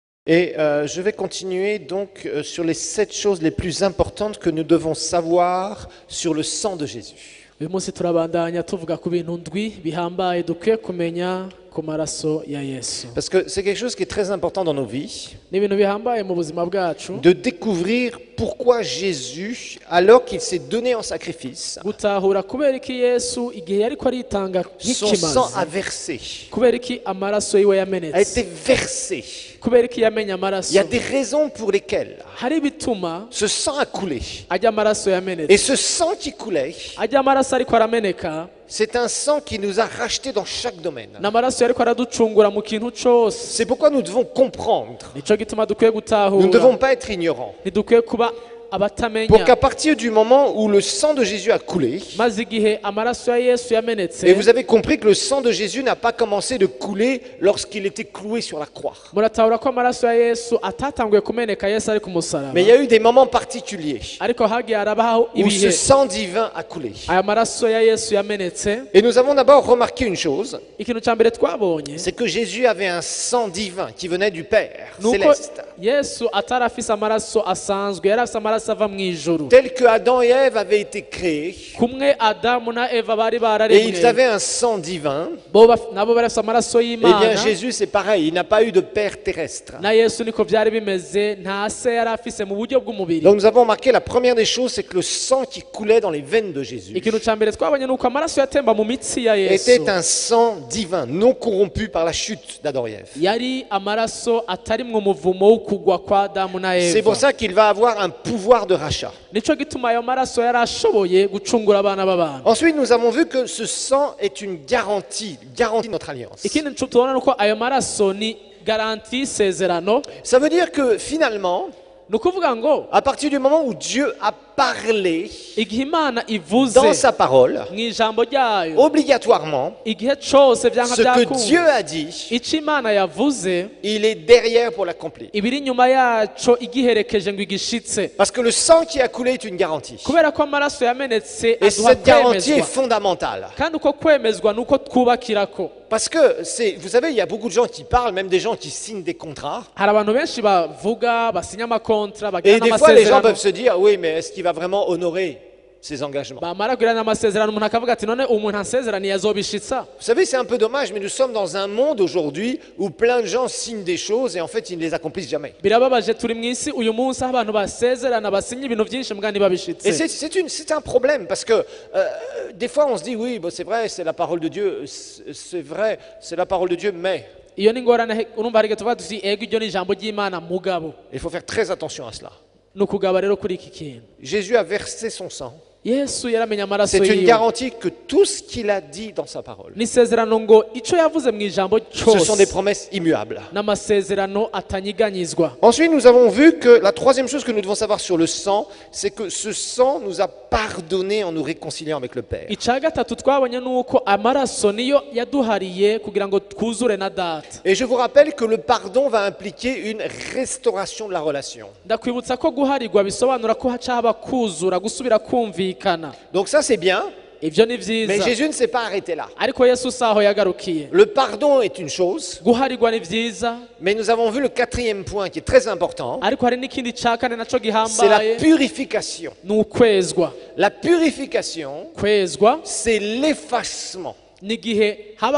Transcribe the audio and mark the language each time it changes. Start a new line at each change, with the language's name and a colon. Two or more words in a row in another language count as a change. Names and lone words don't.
French: Et je vais continuer donc sur les 7 choses les plus importantes que nous devons savoir sur le sang de Jésus.
Rundi: uyu munsi turabandanya tuvuga ku bintu ndwi bihambaye dukwiye kumenya ku maraso ya Yesu.
French: Parce que c'est quelque chose qui est très important dans nos vies,
Rundi: Ni ibintu bihambaye mu buzima bwacu
French: de découvrir pourquoi Jésus, alors qu'il s'est donné en sacrifice,
Rundi: gutahura kubera iki Yesu igihe yariko aritanga
French: son sang a
Rundi: nk'ikimazi,
French: versé,
Rundi: kubera iki amaraso yiwe
French: a
Rundi: yamenetse,
French: été versé.
Rundi: kubera iki yamenye
French: Il
Rundi: amaraso.
French: y a des raisons pour lesquelles
Rundi: Hari bituma
French: ce sang a coulé.
Rundi: ajya amaraso
French: Et
Rundi: yamenetse,
French: ce sang qui coulait,
Rundi: ajya amaraso ariko arameneka,
French: c'est un sang qui nous a rachetés dans chaque domaine.
Rundi: n'amaraso yariko araducungura mu kintu cose.
French: C'est pourquoi nous devons comprendre.
Rundi: Nico gituma dukwiye
French: Nous ne devons
Rundi: gutahura,
French: pas être ignorants.
Rundi: ntidukwiye kuba
French: Pour qu'à
Rundi: abatamenya.
French: partir du moment où le sang de Jésus a coulé,
Rundi: Maze igihe amaraso ya Yesu yamenetse,
French: et vous avez compris que le sang de Jésus n'a pas commencé de couler lorsqu'il était cloué sur la croix.
Rundi: muratahura ko amaraso ya Yesu atatanguye kumeneka Yesu ari ku musaraba,
French: Mais il y a eu des moments particuliers
Rundi: ariko hagiye harabaho
French: où ce
Rundi: ibihe
French: sang divin a coulé.
Rundi: aya maraso ya Yesu yamenetse.
French: Et nous avons d'abord remarqué une chose,
Rundi: Ikintu ca mbere twabonye
French: c'est que Jésus avait un sang divin qui venait du Père
Rundi: nuko
French: céleste.
Rundi: Yesu atari afise amaraso asanzwe, yari afise amaraso ava mu ijuru.
French: Tel que Adam et Ève avaient été créés,
Rundi: Kumwe Adamu na Eva bari
French: et ils
Rundi: bararemwe,
French: avaient un sang divin,
Rundi: nabo bari afise amaraso
French: eh bien
Rundi: y'Imana.
French: Jésus c'est pareil, il n'a pas eu de Père terrestre.
Rundi: Na Yesu niko vyari bimeze, nta se yari afise mu buryo bw'umubiri.
French: Donc nous avons remarqué la première des choses, c'est que le sang qui coulait dans les veines de Jésus
Rundi: Ikintu ca mbere twabonye nuko amaraso yatemba mu mitsi ya Yesu
French: était un sang divin, non corrompu par la chute d'Adam et Ève.
Rundi: yari amaraso atarimwo umuvumo wo kugwa kwa Adamu na
French: C'est pour
Rundi: Eva.
French: ça qu'il va avoir un pouvoir de rachat.
Rundi: Nico gituma ayo maraso yari ashoboye gucungura abana b'abantu.
French: Ensuite, nous avons vu que ce sang est une garantie de notre alliance.
Rundi: Ikindi tubona nuko ayo maraso ni garanti y'isezerano.
French: Ça veut dire que finalement,
Rundi: Ni ukuvuga ngo
French: à partir du moment où Dieu a parlé
Rundi: igihe Imana ivuze
French: dans sa parole,
Rundi: mu ijambo ryayo,
French: obligatoirement,
Rundi: igihe cose vyanka
French: ce que Dieu
Rundi: vyakunda,
French: a dit,
Rundi: ico Imana yavuze
French: il est derrière pour l'accomplir.
Rundi: ibiri inyuma yaco igiherekeje ngo igishitse.
French: Parce que le sang qui a coulé est une garantie.
Rundi: Kubera ko amaraso yamenetse
French: Et
Rundi: aduha
French: cette garantie est
Rundi: kwemezwa,
French: fondamentale.
Rundi: kandi uko kwemezwa nuko twubakirako.
French: Parce que, vous savez, il y a beaucoup de gens qui parlent, même des gens qui signent des contrats.
Rundi: Hari abantu benshi bavuga basinya amakontra
French: Et
Rundi: bagira
French: des fois, les gens
Rundi: n'amasezerano,
French: peuvent se dire, oui, mais est-ce qu'il va vraiment honorer ses engagements?
Rundi: bamara kugira n'amasezerano umuntu akavuga ati none umuntu ansezeraniye azobishitsa.
French: Vous savez, c'est un peu dommage, mais nous sommes dans un monde aujourd'hui où plein de gens signent des choses et en fait, ils ne les accomplissent jamais.
Rundi: Birababaje, turi mu isi uyu munsi aho abantu basezerana basinya ibintu byinshi mbwa
French: Et
Rundi: ntibabishitse.
French: c'est un problème parce que des fois, on se dit, oui, bon, c'est vrai, c'est la parole de Dieu, c'est vrai, c'est la parole de Dieu, mais
Rundi: Iyo ni ngorane, urumva hari igihe tuvuga tuti ego iryo ni ijambo ry'Imana mugabo.
French: il faut faire très attention à cela.
Rundi: Ni ukugaba rero kuri iki kintu.
French: Jésus a versé son sang.
Rundi: Yesu yaramenye amaraso
French: C'est une
Rundi: yiwe.
French: garantie que tout ce qu'il a dit dans sa parole,
Rundi: Ni isezerano ngo ico yavuze mu ijambo
French: ce sont des
Rundi: cyose
French: promesses immuables.
Rundi: n'amasezerano atanyiganyizwa.
French: Ensuite, nous avons vu que la troisième chose que nous devons savoir sur le sang, c'est que ce sang nous a pardonné en nous réconciliant avec le Père.
Rundi: Ica gatatu twabonye nuko amaraso niyo yaduhariye kugira ngo twuzure na data.
French: Et je vous rappelle que le pardon va impliquer une restauration de la relation.
Rundi: Ndakwibutsa ko guharirwa bisobanura ko haca haba kuzura, gusubira kumvikana.
French: Donc ça, c'est bien,
Rundi: Ivyo ni
French: mais
Rundi: vyiza,
French: Jésus ne s'est pas arrêté là.
Rundi: ariko Yesu saho yagarukiye.
French: Le pardon est une chose,
Rundi: Guharirwa ni vyiza,
French: mais nous avons vu le quatrième point qui est très important,
Rundi: ariko hari n'ikindi ca kane naco
French: c'est la
Rundi: gihambaye,
French: purification.
Rundi: ni ukwezwa.
French: La purification,
Rundi: Kwezwa
French: c'est l'effacement
Rundi: ni igihe haba